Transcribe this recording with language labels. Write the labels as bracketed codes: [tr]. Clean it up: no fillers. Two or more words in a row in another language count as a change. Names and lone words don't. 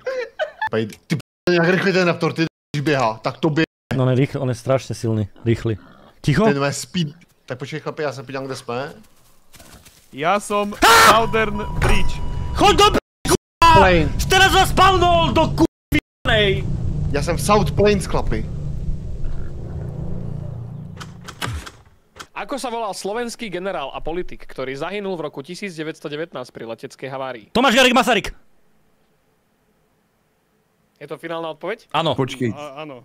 [cs] Ty nějak rychle ten raptor, ty když běhá, tak to běhá. No ne, rychle, on je strašně silný, rychlý. Ticho? Ten má speed. Tak počkej chlapi, já se podívám, kde jsme. [sk] Já som Southern Bridge. Choď do p***a! Teraz vás spavnul do k***nej! [cs] Já jsem v South Plains, chlapi. [sk] Ako sa volal slovenský generál a politik, ktorý zahynul v roku 1919 pri leteckej havárii? Tomáš Garrigue Masaryk! Je to finálna odpoveď? Áno. [cs] Počkej. [sk] Áno.